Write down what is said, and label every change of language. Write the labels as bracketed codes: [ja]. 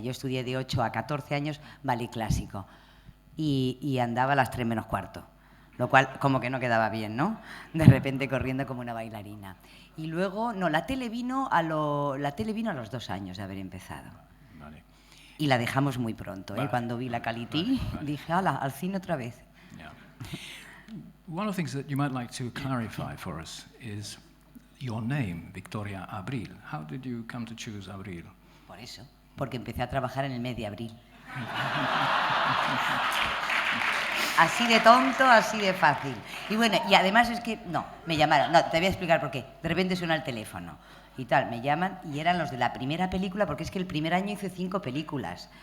[es] Yo estudié de 8 a 14 años ballet clásico. Y andaba a las 3 menos cuarto. Lo cual como que no quedaba bien, ¿no? De repente corriendo como una bailarina. Y luego, la tele vino a los 2 años de haber empezado. Vale. Y la dejamos muy pronto, ¿eh? Vale. Cuando vi la Calití, dije, hala, al cine otra vez. [en] Yeah. One of the things that you might like to clarify for us is your name, Victoria Abril. How did you come to choose Abril? [es] Por eso, porque empecé a trabajar en el mes de abril. Así de tonto, así de fácil. Y bueno, y además es que, me llamaron, te voy a explicar por qué. De repente suena el teléfono y tal, me llaman y eran los de la primera película, porque es que el primer año hice 5 películas.